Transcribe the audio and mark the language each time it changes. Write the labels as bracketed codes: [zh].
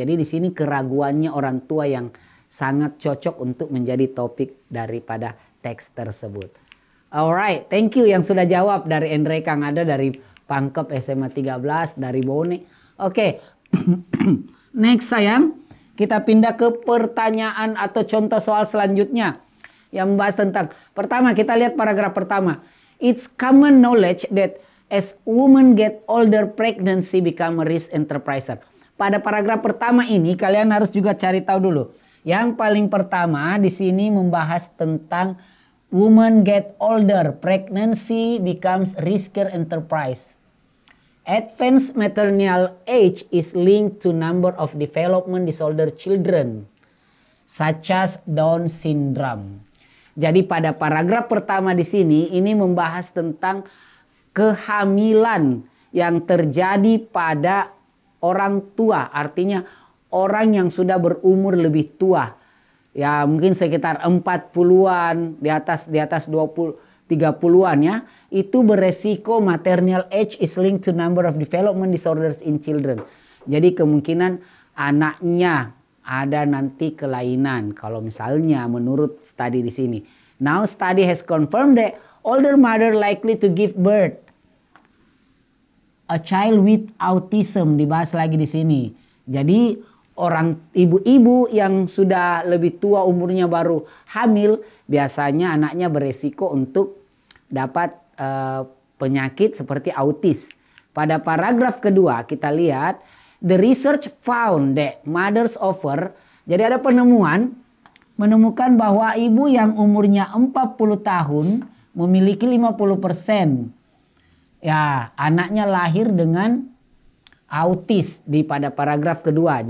[id] Jadi di sini keraguannya orang tua yang sangat cocok untuk menjadi topik daripada teks tersebut. [en] Alright, thank you [id] yang sudah jawab dari Andre Kang Ada, dari Pangkep SMA 13, dari Bone. Oke. Next sayang, kita pindah ke pertanyaan atau contoh soal selanjutnya. Yang membahas tentang, pertama kita lihat paragraf pertama. [en] It's common knowledge that as women get older, pregnancy become a risk enterprise. [id] Pada paragraf pertama ini kalian harus juga cari tahu dulu. Yang paling pertama di sini membahas tentang [en] women get older, pregnancy becomes riskier enterprise. Advanced maternal age is linked to number of development disorder children, such as Down syndrome. [id] Jadi pada paragraf pertama di sini ini membahas tentang kehamilan yang terjadi pada orang tua, artinya orang yang sudah berumur lebih tua. Ya mungkin sekitar 40-an, di atas 30-an ya. Itu beresiko [en] maternal age is linked to number of development disorders in children. [id] Jadi kemungkinan anaknya ada nanti kelainan. Kalau misalnya menurut studi di sini. [en] Now study has confirmed that older mother likely to give birth a child with autism, [id] dibahas lagi di sini. Jadi orang ibu-ibu yang sudah lebih tua umurnya baru hamil, biasanya anaknya beresiko untuk dapat penyakit seperti autis. Pada paragraf kedua kita lihat, [en] the research found that mothers offer, [id] jadi ada penemuan menemukan bahwa ibu yang umurnya 40 tahun memiliki 50% ya anaknya lahir dengan autis pada paragraf kedua.